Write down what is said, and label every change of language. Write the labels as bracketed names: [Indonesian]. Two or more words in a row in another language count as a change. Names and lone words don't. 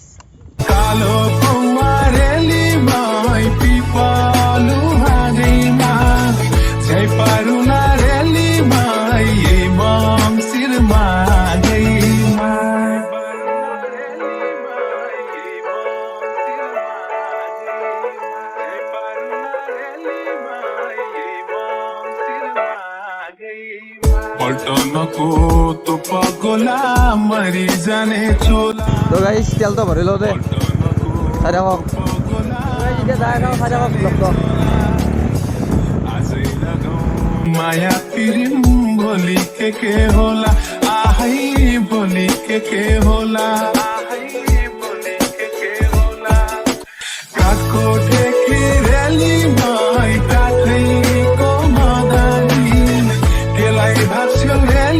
[Nepali] कालो पौवारेली माई पिपलु हाँगैमा झै पारुना रेली माई यही मङ्सिरमा गैमा पल्टनको तो पगोला मरि जाने चोला [Assamese] তো গাইজ তেলটো ভৰি লওঁ দে চাই থাকক এতিয়া যাই থাকক চাই থাকক ব্লগটো [Nepali] माया पिरिम भोलि के होला आहै भोलि के होला काठको ठेकी रेली माई काठैको मदानी केलाई भाग्छ